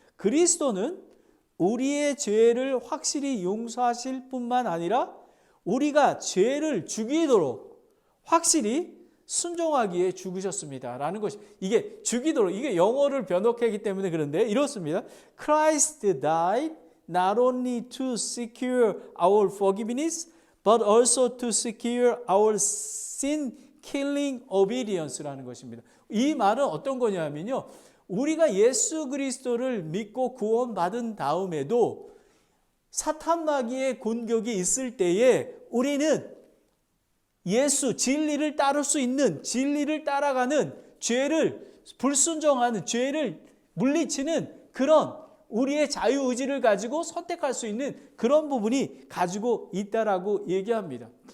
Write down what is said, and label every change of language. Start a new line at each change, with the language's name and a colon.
Korean: 그리스도는 우리의 죄를 확실히 용서하실 뿐만 아니라 우리가 죄를 죽이도록 확실히 순종하기에 죽으셨습니다. 라는 것이 이게 죽이도록 이게 영어를 변형했기 때문에 그런데 이렇습니다.
English: Christ died not only to secure our forgiveness but also to secure our sin killing obedience
Korean: 라는 것입니다. 이 말은 어떤 거냐면요. 우리가 예수 그리스도를 믿고 구원받은 다음에도 사탄 마귀의 공격이 있을 때에 우리는 진리를 따를 수 있는, 진리를 따라가는, 불순종하는, 죄를 물리치는 그런 우리의 자유의지를 가지고 선택할 수 있는 그런 부분이 가지고 있다라고 얘기합니다.